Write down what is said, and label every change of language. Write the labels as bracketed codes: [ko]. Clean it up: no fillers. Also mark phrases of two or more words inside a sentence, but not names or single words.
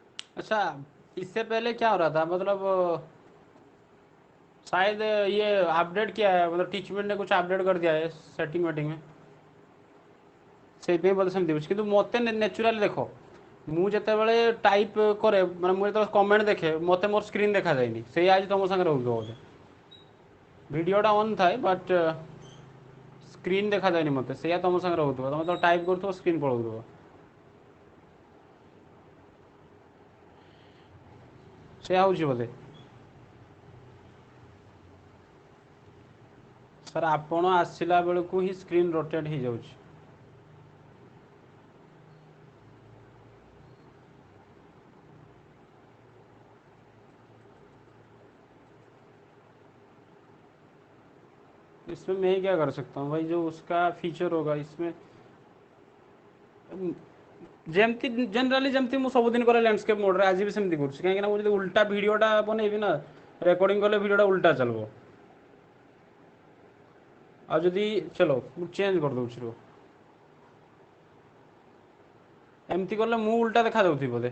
[hi] अच्छा, इससे पहले क्या हो रहा था, मतलब शायद ये अपडेट किया है, मतलब टीचमेंट ने कुछ अपडेट कर दिया है सेटिंग वेटिंग में। [or] ସେଇଥିପାଇଁ ବୋଧେ ସେମିତି ହେଉଛି, କିନ୍ତୁ ମୋତେ ନ୍ୟାଚୁରାଲି ଦେଖ, ମୁଁ ଯେତେବେଳେ ଟାଇପ୍ କରେ, ମାନେ ମୁଁ ଯେତେବେଳେ କମେଣ୍ଟ ଦେଖେ, ମୋତେ ମୋର ସ୍କ୍ରିନ୍ ଦେଖାଯାଏନି। ସେଇଆ ଆଜି ତୁମ ସାଙ୍ଗରେ ହେଉଥିବ ବୋଧେ। ଭିଡ଼ିଓଟା ଅନ୍ ଥାଏ [en] but screen [or] ଦେଖାଯାଏନି ମୋତେ। ସେଇଆ ତୁମ ସାଙ୍ଗରେ ହେଉଥିବ, ତୁମେ ତ ଟାଇପ୍ କରୁଥିବ ସ୍କ୍ରିନ୍ ପଳାଉଥିବ। ସେଇଆ ହେଉଛି ବୋଧେ। ସାର୍ ଆପଣ ଆସିଲା ବେଳକୁ ହିଁ [en] screen rotate [or] ହେଇଯାଉଛି। [hi] इसमें मैं क्या कर सकता हूँ भाई, जो उसका फीचर होगा इसमें [or] ଯେମିତି ଜେନେରାଲି ଯେମିତି ମୁଁ ସବୁଦିନ କରେ ଲ୍ୟାଣ୍ଡସ୍କେପ୍ ମୋଡ଼ରେ, ଆଜି ବି ସେମିତି କରୁଛି। କାହିଁକିନା ମୁଁ ଯଦି ଉଲ୍ଟା ଭିଡ଼ିଓଟା ବନେଇବି ନା, ରେକର୍ଡ଼ିଂ କଲେ ଭିଡ଼ିଓଟା ଉଲ୍ଟା ଚାଲିବ। ଆଉ ଯଦି ଚलो ମୁଁ ଚେଞ୍ଜ କରିଦେଉଛି ରୁହ, ଏମିତି କଲେ ମୁଁ ଉଲ୍ଟା ଦେଖାଯାଉଥିବି ବୋଧେ।